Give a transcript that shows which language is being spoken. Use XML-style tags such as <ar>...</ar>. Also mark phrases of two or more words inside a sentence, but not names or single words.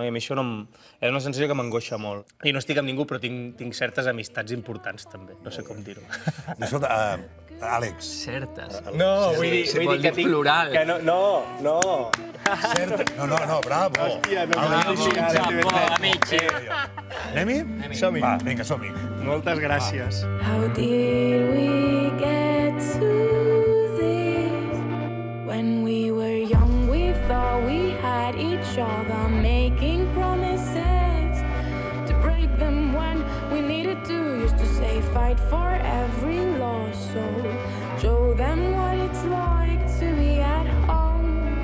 <ca>I a mi això és una sensació que m'angoixa molt. I no estic amb ningú, però tinc certes amistats importants, també. No sé com dir-ho. Escolta, Àlex... Certes. No, vull dir que tinc... plural. No. Certes. No, bravo. Hòstia, no. Amici. Anem-hi? Som-hi. Va, vinga, som-hi. Moltes gràcies.</ca> <en>How did we get to this? When we were young, we thought we had each other, making promises to break them when we needed to. Used to say fight for every loss, so show them what it's like to be at home.</en>